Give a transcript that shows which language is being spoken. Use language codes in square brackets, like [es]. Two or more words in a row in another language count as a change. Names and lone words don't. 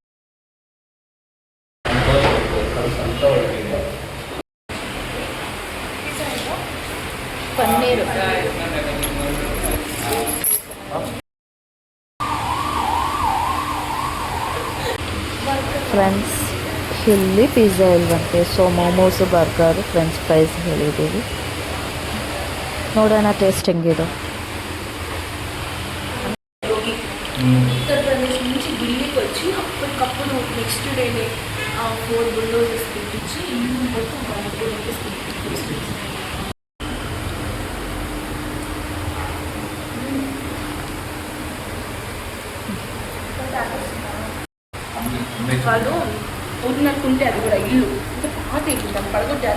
[kn] ಪನ್ನೀರು ಫ್ರೆಂಡ್ಸ್, ಇಲ್ಲಿ ಪಿಜ್ಜಾ ಇಲ್ವಂತೆ. ಸೊ ಮೋಮೋಸು, ಬರ್ಗರು, [en] French fries [kn] ಹೇಳಿದ್ದೀವಿ. ನೋಡೋಣ ಟೇಸ್ಟ್ ಹೆಂಗಿದು. [te] ఉత్తర ప్రదేశ్ నుంచి ఢిల్లీకి వచ్చి అప్పటికప్పుడు నెక్స్ట్ డేనే 4 బుల్డోజర్స్ తెప్పించి ఇల్లు మొత్తం వాళ్ళు ఉన్నట్టుంటే అది కూడా ఇల్లు ఇంకా పాత ఇల్లు దాన్ని పడగొట్టారు.